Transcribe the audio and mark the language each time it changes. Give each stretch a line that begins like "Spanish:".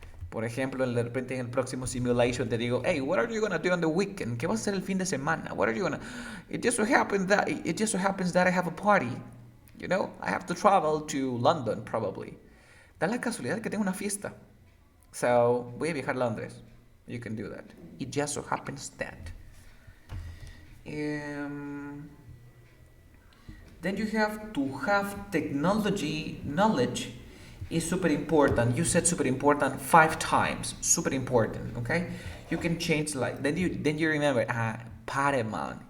Spanish: Por ejemplo, de repente en el próximo simulation te digo, hey,
English: what are you gonna do on the weekend?
Spanish: ¿Qué vas a hacer el fin de semana?
English: What are you gonna? It just so happens that I have a party. You know, I have to travel to London probably.
Spanish: Da la casualidad que tengo una fiesta. So, voy a viajar a Londres.
English: You can do that. It just so happens that. Then you have to have technology knowledge is super important. You said super important 5 times. Super important, okay? You can change like then you remember paramount.